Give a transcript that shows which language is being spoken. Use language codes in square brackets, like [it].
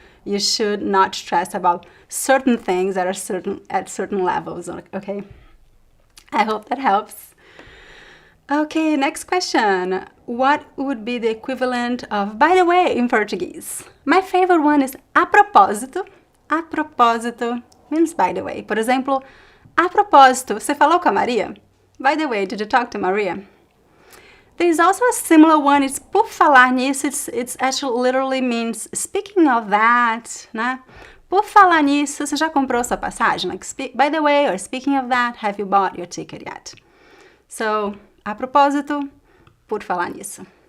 [en] You should not stress about certain things that are at certain levels, okay? I hope that helps. Okay, next question. What would be the equivalent of by the way in Portuguese? My favorite one is a propósito. A propósito means by the way. [pt] Por exemplo, a propósito, você falou com a Maria? [en] By the way, did you talk to Maria? There's also a similar one, it's [pt] por falar nisso, [en] it's actually literally means speaking of that, né? [pt] Por falar nisso, você já comprou sua passagem? [en] By the way, or speaking of that, have you bought your ticket yet? [pt] So, a propósito, por falar nisso.